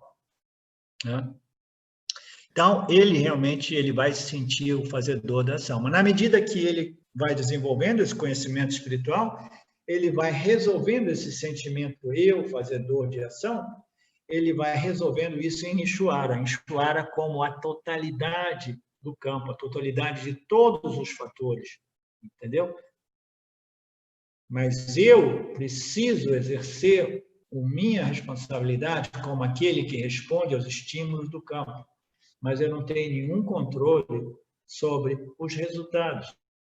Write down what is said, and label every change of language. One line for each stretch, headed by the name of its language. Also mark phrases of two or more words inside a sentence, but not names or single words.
Portuguese: Né? Então, ele vai se sentir o fazedor da ação. Mas, na medida que ele vai desenvolvendo esse conhecimento espiritual, ele vai resolvendo esse sentimento, eu, fazedor de ação, ele vai resolvendo isso em Ishvara. Ishvara como a totalidade do campo, a totalidade de todos os fatores. Entendeu? Mas eu preciso exercer a minha responsabilidade como aquele que responde aos estímulos do campo. Mas eu não tenho nenhum controle sobre os resultados.